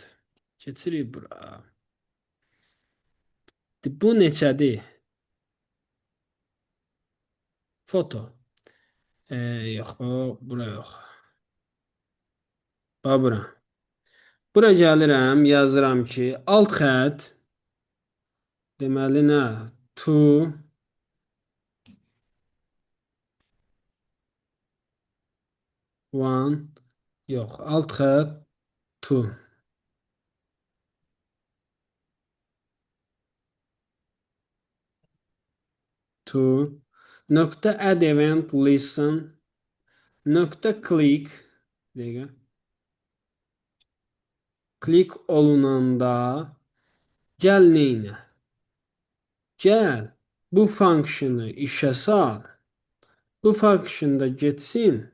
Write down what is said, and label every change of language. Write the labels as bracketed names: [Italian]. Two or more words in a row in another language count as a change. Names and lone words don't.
[Azerbaijani] Keçirik bura. Bu neçədir? Foto. Yox, bura yox. Bax bura. Bura gəlirəm, yazıram ki, alt xətt deməli nə? [English] To, one, [Azerbaijani] yox, alt xətt to. To. Nöqtə [English] add event listen. [Azerbaijani] Nöqtə click. Bir dəqiqə. Klik olunanda gəl neynə? Gəl bu funksionu işə sal. Bu funksiyon da getsin.